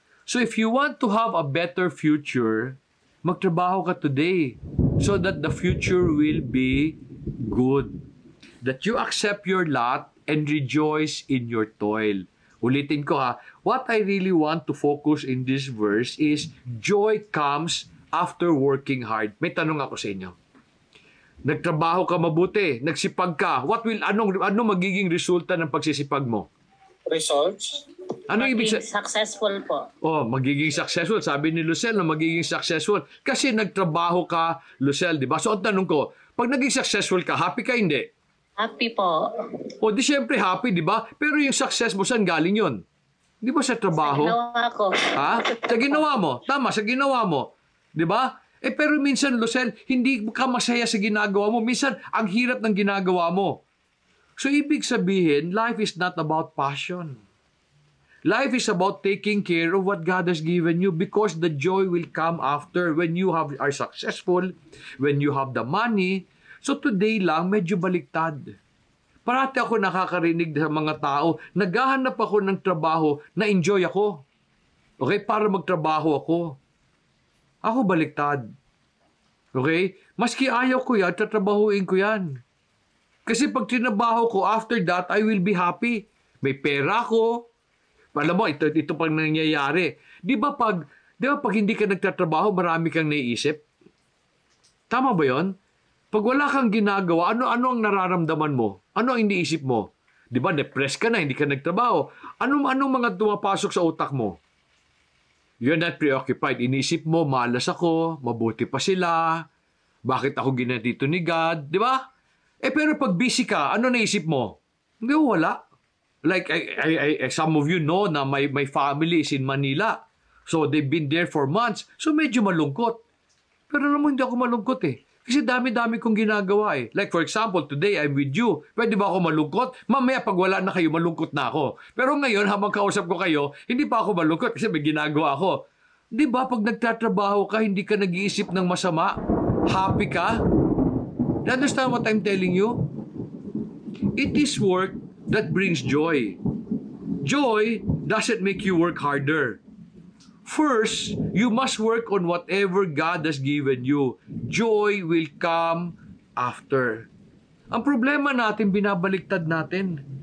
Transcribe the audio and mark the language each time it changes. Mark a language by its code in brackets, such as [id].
[en] So if you want to have a better future, [tl] magtrabaho ka [en] today so that the future will be good. That you accept your lot and rejoice in your toil. [tl] Ulitin ko [en] what I really want to focus in this verse is joy comes after working hard. [tl] May tanong ako sa inyo. Nagtrabaho ka mabuti, nagsipag ka, anong magiging resulta ng pagsisipag mo? [en] Results? [tl] Ano ibig [en] successful po. [tl] Magiging successful. Sabi ni Lucel na magiging successful. Kasi nagtrabaho ka, Lucel, di ba? So, ang tanong ko, pag naging successful ka, happy ka hindi? [en] Happy po. [tl] Di syempre happy, di ba? Pero yung success mo, saan galing yun? Di ba sa trabaho? Sa ginawa ko. Sa ginawa mo. Tama, sa ginawa mo. Di ba? Pero minsan, Lucel, hindi ka masaya sa ginagawa mo. Minsan, ang hirap ng ginagawa mo. [en] So, [tl] ibig sabihin, [en] life is not about passion. Life is about taking care of what God has given you because the joy will come after when you are successful, when you have the money. [tl] So, today lang, medyo baliktad. Parati ako nakakarinig sa mga tao, naghahanap ako ng trabaho na enjoy ako. Okay? Para magtrabaho ako. Ako baliktad. Okay? Maski ayaw ko yan, tatrabahuin ko yan. Kasi pag trinabaho ko, [en] after that, I will be happy. [tl] May pera ko. Alam mo, ito pang nangyayari. Di ba pag hindi ka nagtatrabaho, marami kang naiisip? Tama ba yon? Pag wala kang ginagawa, ano ang nararamdaman mo? Ano ang iniisip mo? Di ba, depressed ka na, hindi ka nagtrabaho. Anong mga tumapasok sa utak mo? [en] You're not preoccupied. [tl] Iniisip mo, malas ako, mabuti pa sila, bakit ako ginadito ni God, di ba? Pero pag busy ka, ano naisip mo? Hindi, wala. [en] Like, some of you know na my family is in Manila. So, they've been there for months. [tl] So, medyo malungkot. Pero alam mo, hindi ako malungkot eh. Kasi dami-dami kong ginagawa eh. [en] Like for example, today I'm with you. [tl] Pwede ba ako malungkot? Mamaya pag wala na kayo, malungkot na ako. Pero ngayon, habang kausap ko kayo, hindi pa ako malungkot kasi may ginagawa ako. Di ba pag nagtatrabaho ka, hindi ka nag-iisip ng masama? Happy ka? [en] You understand what I'm telling you? It is work that brings joy. Joy doesn't make you work harder. First, you must work on whatever God has given you. Joy will come after. [tl] Ang problema natin, binabaliktad natin.